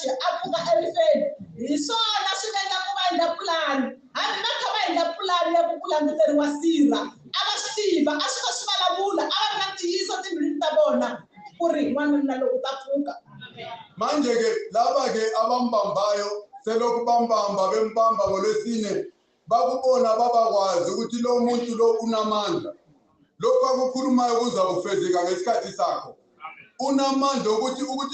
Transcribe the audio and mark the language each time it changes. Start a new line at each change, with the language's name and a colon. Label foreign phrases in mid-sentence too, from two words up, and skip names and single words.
Tsonga: erifeni hi swona swi endla ku va endla pulani hambi va kha va endla pulani ya ku ku languteriwa sirha a va swi tiva a swi kha swi vulavula a va ri na ntiyiso timbilwini ta vona ku ri n'wanuna loko u ta pfuka
North Ndebele: manje-ke laba-ke abambambayo selokhu bambamba bembamba ngolwesine bakubona babakwazi ukuthi lo muntu lo unamandla lokhu akukhulumayo kuza kufezeka ngesikhathi sakho unamandla ukuthi